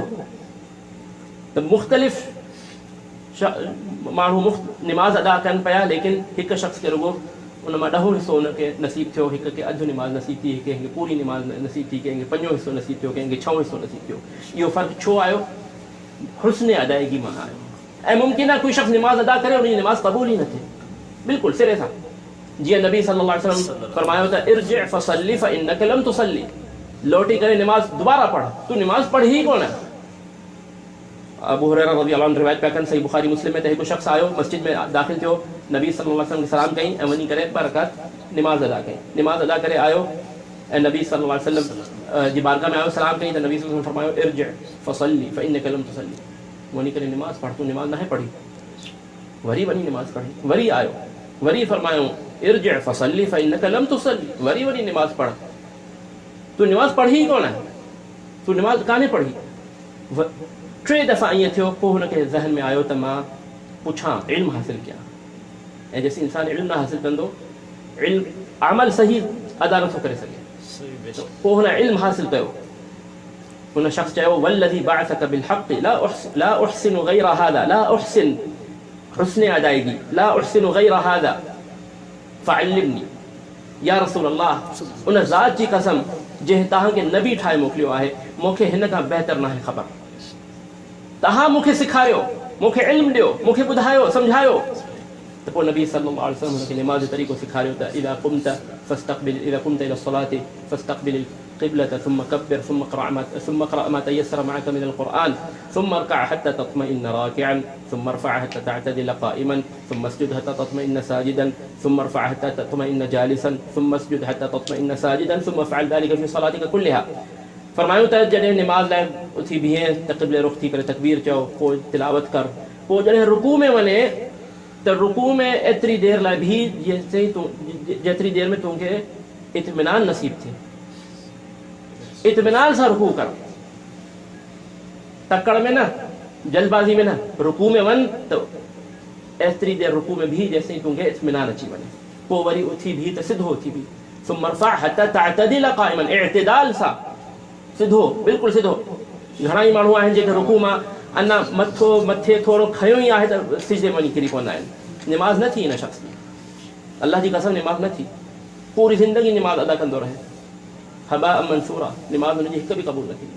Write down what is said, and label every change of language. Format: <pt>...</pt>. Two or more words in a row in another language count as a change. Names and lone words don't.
<sd>त मुख़्तलिफ़ माण्हू निमाज़ अदा कनि पिया, लेकिन हिकु शख़्स खे रुगो उन मां 10 हिसो उनखे नसीब थियो, हिक खे अधु निमाज़ नसीब थी, कंहिंखे पूरी निमाज़ नसीब थी, कंहिंखे 5 हिसो नसीब थियो, कंहिंखे 6 हिसो नसीब थियो। इहो फ़र्क़ु छो आयो? हुस्न अदायगी मां आयो। ऐं मुमकिन आहे कोई शख़्स निमाज़ अदा करे, उनजी निमाज़ क़बूल ई न थिए, बिल्कुलु सिरे सां। जीअं नबी</sd> <ar>صلى الله عليه وسلم</ar> <sd>फरमायो त</sd> <ar>ارجع فصل فإنك لم تصل,</ar> <sd>लौटी करे निमाज़ दोबारा पढ़, तू निमाज़ पढ़ी ही कोन। अबू हुरैरा</sd> <ar>رضي الله عنه</ar> <sd>रिवायत पिया कनि, सही बुखारी मुस्लिम में, त हिकु शख़्स आयो, मस्जिद में दाख़िल थियो, नबी</sd> <ar>صلى الله عليه وسلم</ar> <sd>खे सलाम कई ऐं वञी करे 2 रकात निमाज़ अदा कई। निमाज़ अदा करे आयो ऐं नबी</sd> <ar>صلى الله عليه وسلم</ar> <sd>जी बारगाह में आयो, सलाम कई, त नबी</sd> <ar>صلى الله عليه وسلم</ar> <sd>फरमायो</sd> <ar>ارجع فصل فإنك لم تصل,</ar> <sd>वञी करे निमाज़ पढ़, तू निमाज़ न पढ़ी। वरी वञी निमाज़ पढ़ी, वरी आयो, वरी फरमायो</sd> <ar>ارجع فصل فإنك لم تصل,</ar> <sd>वरी निमाज़ पढ़, तू निमाज़ पढ़ी कोन, तू निमाज़ कान्हे पढ़ी। 3 दफ़ा ईअं थियो, पोइ हुनखे ज़हन में आयो त मां पुछां, इल्मु हासिल कयां। ऐं जेसीं इंसान इल्मु न हासिल कंदो, इल्मु अमल सही अदा नथो करे सघे। पोइ हुन इल्मु हासिल कयो, हुन शख़्स चयो</sd> <ar>والذي بعثك بالحق لا أحسن غير هذا, لا أحسن</ar> <sd>हुस्न अदायगी,</sd> <ar>لا أحسن غير هذا فعلمني، يا رسول الله,</ar> <sd>उन ज़ात जी कसम जंहिं तव्हांखे नबी ठाहे मोकिलियो आहे, मूंखे हिन खां बहितर नाहे ख़बर, तव्हां मूंखे सेखारियो, मूंखे इल्मु ॾियो, मूंखे ॿुधायो, सम्झायो। त पोइ नबी</sd> <ar>صلى الله عليه وسلم</ar> <sd>हुनखे निमाज़ जो तरीक़ो सेखारियो त</sd> <ar>إذا قمت إلى الصلاة فاستقبل القبلة ثم كبر ثم اقرأ ما تيسر معك من القرآن ثم اركع حتى تطمئن راكعا ثم ارفع حتى تعتدل قائما ثم اسجد حتى تطمئن ساجدا ثم ارفع حتى تطمئن جالسا ثم اسجد حتى تطمئن ساجدا ثم افعل ذلك في صلاتك كلها.</ar> <sd>फरमायो त जॾहिं निमाज़ लाइ उथी बीहे त क़िबले रुख़ थी करे तकबीर चओ, पोइ तिलावत कर, पोइ जॾहिं रुकू में वञे त रुकू में एतिरी देर लाइ भी जेतिरी देर में तोखे इत्मिनान नसीब थिए, इत्मिनान सां रुकू कर, तकड़ में न, जल्दबाज़ी में न, रुकू में वञ त एतिरी देर रुकू में भी जेसिताईं तोखे इत्मिनान अची वञे, पोइ वरी उथी भी त सिधो उथी भी,</sd> <ar>ثم ارفع حتى تعتدل قائما,</ar> <sd>इअ्तिदाल सां सिधो, बिल्कुलु सिधो। घणा ई माण्हू आहिनि जेके रुकू मां अञा मथे थोरो खयो ई आहे त सिजदे में वञी किरी पवंदा आहिनि। निमाज़ न थी हिन शख़्स जी, अल्लाह जी कसम निमाज़ न थी, पूरी ज़िंदगी निमाज़ अदा कंदो रहे, हबा मंसूरा, नमाज उनजी हिक बि क़बूल न थी।</sd>